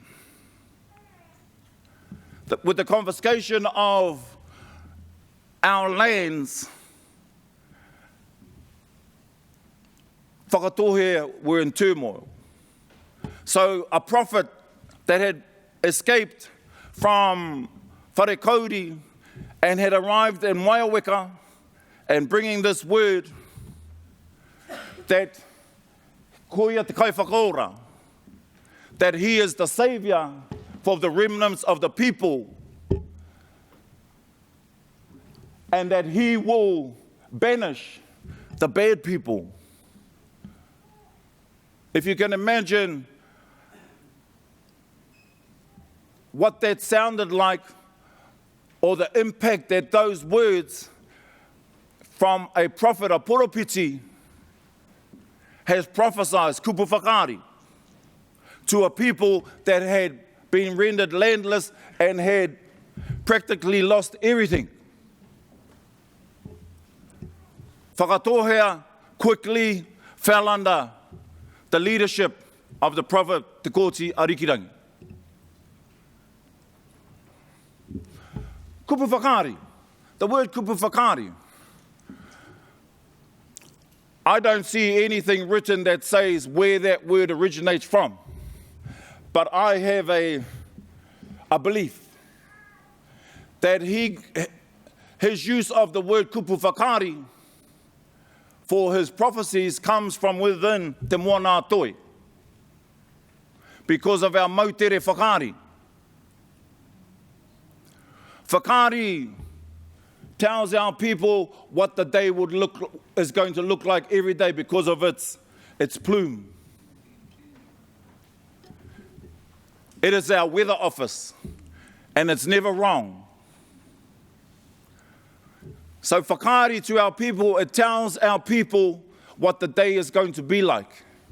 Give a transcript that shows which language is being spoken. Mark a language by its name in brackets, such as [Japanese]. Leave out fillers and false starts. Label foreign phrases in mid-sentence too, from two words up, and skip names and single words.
[English] With the confiscation of our lands, Whakatōhea were in turmoil. So a prophet that had escaped from Te Kooti and had arrived in Waiaweka and bringing this word that [Māori] koia te kai whakaora, [English] that he is the saviour for the remnants of the people and that he will banish the bad people. If you can imagine what that sounded like, or the impact that those words from a prophet, a Poropiti, has prophesied, [Māori] kupu whakaari, [English] to a people that had been rendered landless and had practically lost everything. Whakatōhea quickly fell under the leadership of the prophet Te Kooti Arikirangi. [Māori] Kupu whakaari, [English] the word [Māori] kupu whakaari. [English] I don't see anything written that says where that word originates from. But I have a belief that his use of the word [Māori] kupu whakaari [English] for his prophecies comes from within [Māori] te moana toi, [English] because of our [Māori] mautere whakaari. [English] Whakaari tells our people what the day is going to look like every day because of its plume. It is our weather office, and it's never wrong. So whakaari to our people, it tells our people what the day is going to be like.